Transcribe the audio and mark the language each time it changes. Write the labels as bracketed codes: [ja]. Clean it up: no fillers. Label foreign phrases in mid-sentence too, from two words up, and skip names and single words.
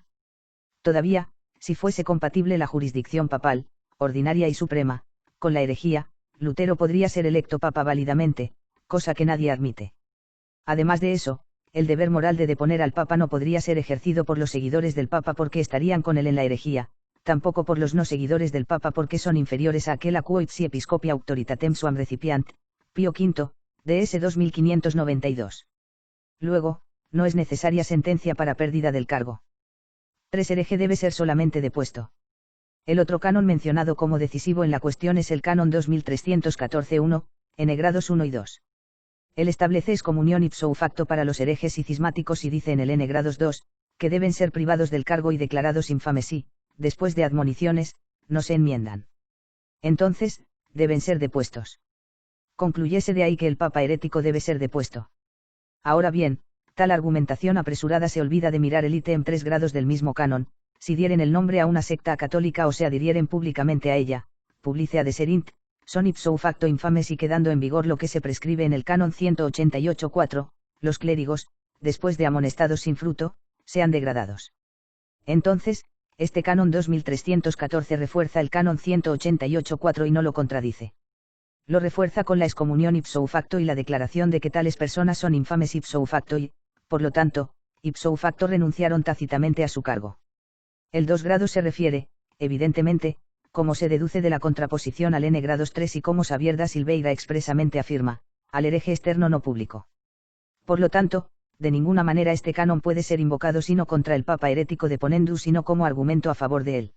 [es] Todavía, si fuese compatible la jurisdicción papal, ordinaria y suprema, con la herejía, Lutero podría ser electo papa válidamente, cosa que nadie admite. Además de eso, el deber moral de deponer al papa no podría ser ejercido por los seguidores del papa porque estarían con él en la herejía, tampoco por los no seguidores del papa porque son inferiores a aquel [la] a quo ipsi episcopi auctoritatem suam recipiant, [es] Pío V, DS 2592. Luego, no es necesaria sentencia para pérdida del cargo. 3. Hereje debe ser solamente depuesto. El otro canon mencionado como decisivo en la cuestión es el canon 2314-1, en grados 1 y 2. Él establece excomunión [la] ipso facto [es] para los herejes y cismáticos y dice en el n grados 2, que deben ser privados del cargo y declarados infames si, después de admoniciones, no se enmiendan. Entonces, deben ser depuestos. Concluyese de ahí que el papa herético debe ser depuesto. Ahora bien, tal argumentación apresurada se olvida de mirar el ítem 3 grados del mismo canon. Si dieren el nombre a una secta católica o se adhirieren públicamente a ella, [la] publice adeserint, [es] son [la] ipso facto [es] infames y quedando en vigor lo que se prescribe en el canon 188-4, los clérigos, después de amonestados sin fruto, sean degradados. Entonces, este canon 2314 refuerza el canon 188-4 y no lo contradice. Lo refuerza con la excomunión [la] ipso facto [es] y la declaración de que tales personas son infames [la] ipso facto [es] y, por lo tanto, [la] ipso facto [es] renunciaron tácitamente a su cargo. El 2 grados se refiere, evidentemente, como se deduce de la contraposición al n grados 3 y como Xavier da Silveira expresamente afirma, al hereje externo no público. Por lo tanto, de ninguna manera este canon puede ser invocado sino contra el papa herético deponendus sino como argumento a favor de él.